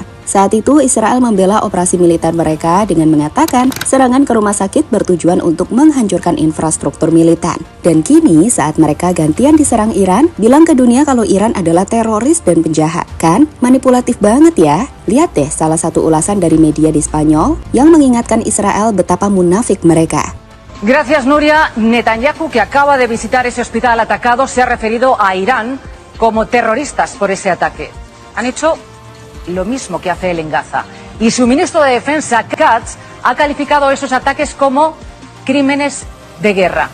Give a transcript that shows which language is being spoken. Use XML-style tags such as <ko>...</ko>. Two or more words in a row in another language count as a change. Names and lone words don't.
<id>Saat itu, Israel membela operasi militer mereka dengan mengatakan serangan ke rumah sakit bertujuan untuk menghancurkan infrastruktur militer. Dan kini saat mereka gantian diserang Iran, bilang ke dunia kalau Iran adalah teroris dan penjahat. Kan? Manipulatif banget ya. Lihat deh salah satu ulasan dari media di Spanyol yang mengingatkan Israel betapa munafik mereka.</id> <es>Gracias, Nuria. Netanyahu, que acaba de visitar ese hospital atacado, se ha referido a Irán como terroristas por ese ataque. Han hecho lo mismo que hace él en Gaza. Y su ministro de Defensa, Katz, ha calificado esos ataques como crímenes de guerra.</es>